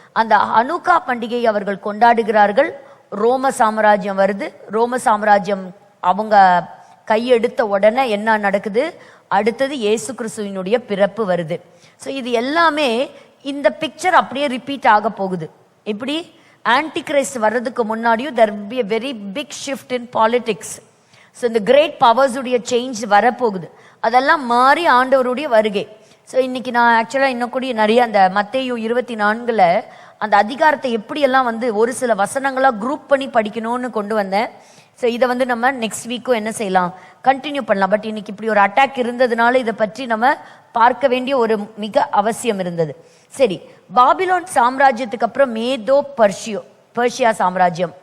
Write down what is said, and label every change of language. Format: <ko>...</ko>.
<ta>அந்த ஹனுக்கா பண்டிகை அவர்கள் கொண்டாடுகிறார்கள். ரோம சாம்ராஜ்யம் வருது. ரோம சாம்ராஜ்யம் அவங்க கையெடுத்த உடனே என்ன நடக்குது, அடுத்தது இயேசு கிறிஸ்துவினுடைய பிறப்பு வருது. ஸோ இது எல்லாமே இந்த பிக்சர் அப்படியே ரிப்பீட் ஆக போகுது. இப்படி ஆன்டி கிரைஸ்ட் வர்றதுக்கு முன்னாடியும்</ta> <en>there will be a very big shift in politics.</en> <ta>So இந்த கிரேட் பவர்ஸ் உடைய சேஞ்ச் வரப்போகுது. அதெல்லாம் மாறி ஆண்டவருடைய வருகை. ஸோ இன்னைக்கு நான் ஆக்சுவலாக இன்னும் கூட நிறைய அந்த மத்தேயு 24 அந்த அதிகாரத்தை எப்படியெல்லாம் வந்து ஒரு சில வசனங்களாக குரூப் பண்ணி படிக்கணும்னு கொண்டு வந்தேன். ஸோ இதை வந்து நம்ம நெக்ஸ்ட் வீக்கும் என்ன செய்யலாம், கண்டினியூ பண்ணலாம். பட் இன்னைக்கு இப்படி ஒரு அட்டாக் இருந்ததுனால இதை பற்றி நம்ம பார்க்க வேண்டிய ஒரு மிக அவசியம் இருந்தது. சரி, பாபிலோன் சாம்ராஜ்யத்துக்கு அப்புறம் மேதோ பெர்ஷியா சாம்ராஜ்யம்.</ta>